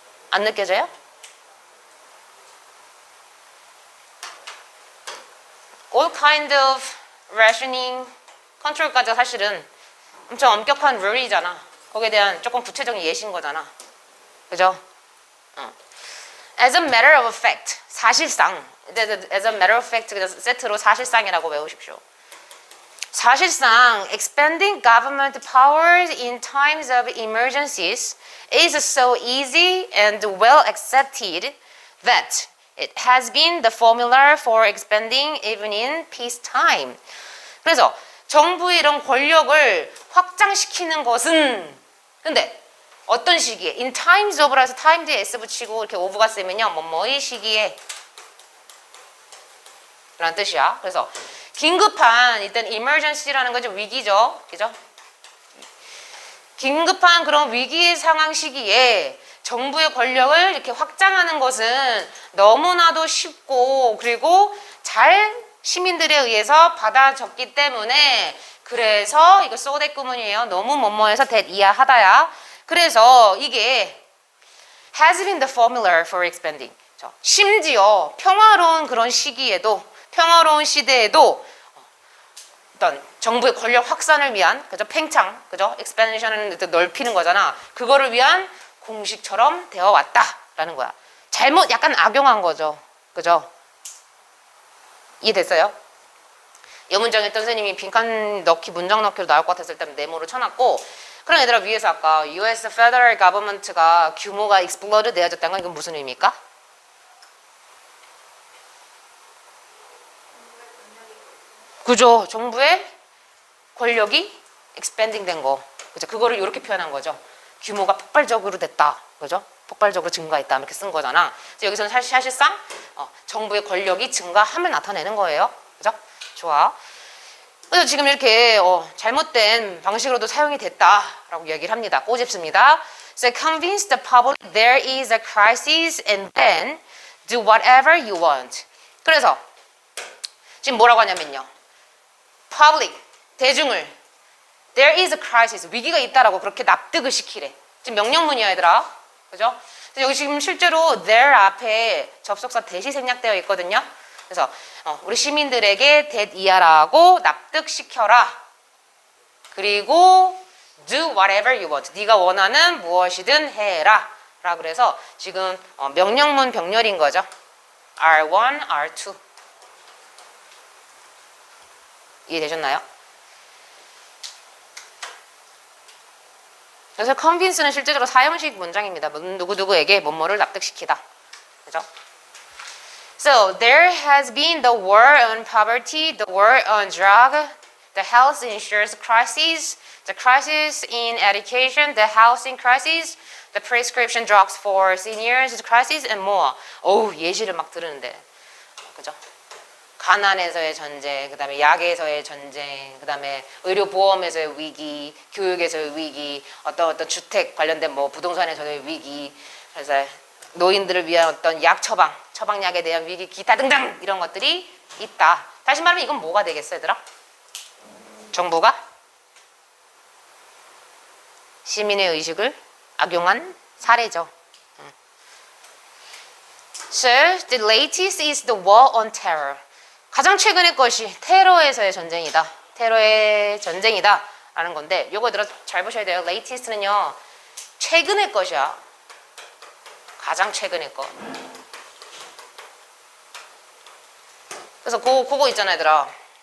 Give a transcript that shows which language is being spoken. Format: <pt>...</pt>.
<ko>안 느껴져요?</ko> <en>all kind of rationing</en> <ko>컨트롤까지 사실은 엄청 엄격한 룰이잖아. 거기에 대한 조금 구체적인 예시인 거잖아. 그죠?</ko> <en>As a matter of fact, 사실상 as a matter of fact</en> <ko>그냥 세트로 사실상이라고 외우십시오.</ko> <en>사실상 expanding government powers in times of emergencies is so easy and well accepted that it has been the formula for expanding even in peacetime.</en> <ko>그래서 정부의 이런 권력을 확장시키는 것은 근데 어떤 시기에</ko> <en>in times of</en> <ko>라서 time 뒤에 s 붙이고 이렇게 of가 쓰면요 뭐뭐의 시기에 라는 뜻이야. 그래서 긴급한 일단 emergency라는 거죠. 위기죠. 그죠? 긴급한 그런 위기 상황 시기에 정부의 권력을 이렇게 확장하는 것은 너무나도 쉽고 그리고 잘 시민들에 의해서 받아졌기 때문에 그래서 이거 소대 구문이에요. 너무 뭐뭐해서 that 이하하다야. 그래서 이게</ko> <en>has been the formula for expanding.</en> <ko>심지어 평화로운 그런 시기에도 평화로운 시대에도 어떤 정부의 권력 확산을 위한 그죠 팽창 그죠 expansion은 넓히는 거잖아. 그거를 위한 공식처럼 되어 왔다라는 거야. 잘못 약간 악용한 거죠. 그죠? 이해됐어요? 이 문장에 있던 선생님이 빈칸 넣기 문장 넣기로 나올 것 같았을 때 네모로 쳐놨고 그럼 얘들아 위에서 아까 US Federal Government가 규모가 explode 되어졌다는 건 이건 무슨 의미입니까? 그죠? 정부의 권력이 expanding 된 거. 그죠? 그거를 이렇게 표현한 거죠. 규모가 폭발적으로 됐다. 그죠? 폭발적으로 증가했다. 이렇게 쓴 거잖아. 그래서 여기서는 사실상 정부의 권력이 증가함을 나타내는 거예요. 그죠? 좋아. 그래서 지금 이렇게 잘못된 방식으로도 사용이 됐다라고 이야기를 합니다. 꼬집습니다.</ko> <en>So convince the public there is a crisis and then do whatever you want.</en> <ko>그래서 지금 뭐라고 하냐면요. public, 대중을</ko> <en>there is a crisis,</en> <ko>위기가 있다라고 그렇게 납득을 시키래. 지금 명령문이야 얘들아. 그죠? 여기 지금 실제로 there 앞에 접속사 that이 생략되어 있거든요. 그래서 우리 시민들에게 that 이하라고 납득시켜라.</ko> <en>그리고 do whatever you want.</en> <ko>네가 원하는 무엇이든 해라. 라 그래서 지금 명령문 병렬인 거죠.</ko> <en>R1, R2.</en> <ko>이해되셨나요? 그래서 convince는 실제적으로 사형식 문장입니다. 누구누구에게 뭐뭐를 납득시키다. 그죠?</ko> <en>So there has been the war on poverty, the war on drug, the health insurance crisis, the crisis in education, the housing crisis, the prescription drugs for seniors crisis, and more.</en> <ko>어우, 예시를 막 들으는데. 그죠? 가난에서의 전쟁, 그 다음에 약에서의 전쟁, 그 다음에 의료보험에서의 위기, 교육에서의 위기, 어떤 주택 관련된 뭐 부동산에서의 위기, 그래서 노인들을 위한 어떤 약 처방약에 대한 위기, 기타 등등 이런 것들이 있다. 다시 말하면 이건 뭐가 되겠어, 얘들아? 정부가 시민의 의식을 악용한 사례죠.</ko> <en>So, the latest is the war on terror.</en> <ko>가장 최근의 것이 테러에서의 전쟁이다. 테러의 전쟁이다. 라는 건데, 요거 들어 잘 보셔야 돼요. latest는요, 최근의 것이야. 가장 최근의 것. 그래서 그거 있잖아, 얘들아.</ko>